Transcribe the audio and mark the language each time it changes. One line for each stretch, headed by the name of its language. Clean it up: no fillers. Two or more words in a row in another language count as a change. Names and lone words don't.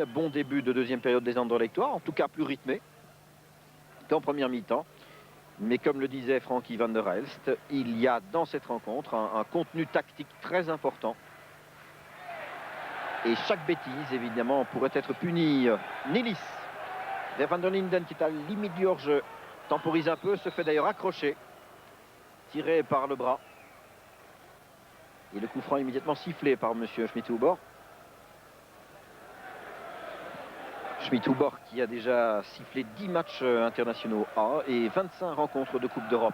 French: Bon début de deuxième période des Anderlechtois, en tout cas plus rythmé qu'en première mi-temps. Mais comme le disait Frankie Van der Elst, il y a dans cette rencontre un contenu tactique très important. Et chaque bêtise, évidemment, pourrait être punie. Nilis vers Van der Linden qui est à la limite du hors-jeu. Temporise un peu, se fait d'ailleurs accrocher. Tiré par le bras. Et le coup franc immédiatement sifflé par M. Schmidt-Huber. Schmidt-Huber qui a déjà sifflé 10 matchs internationaux A et 25 rencontres de Coupe d'Europe.